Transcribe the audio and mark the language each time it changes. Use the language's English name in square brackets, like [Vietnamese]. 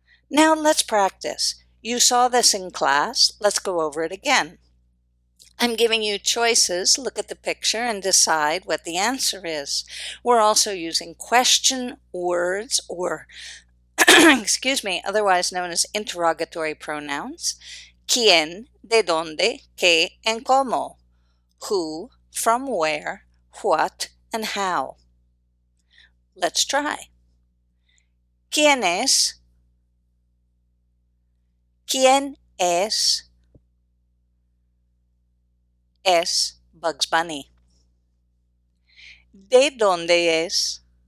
[English] Now let's practice. You saw this in class. Let's go over it again. I'm giving you choices. Look at the picture and decide what the answer is. We're also using question words or excuse me, otherwise known as interrogatory pronouns. [Spanish] ¿Quién, de dónde, qué, [English] and [Spanish] cómo? [English] Who, from where, what, and how. Let's try. [Spanish] ¿Quién es? ¿Quién es? Es Bugs Bunny. ¿De dónde es?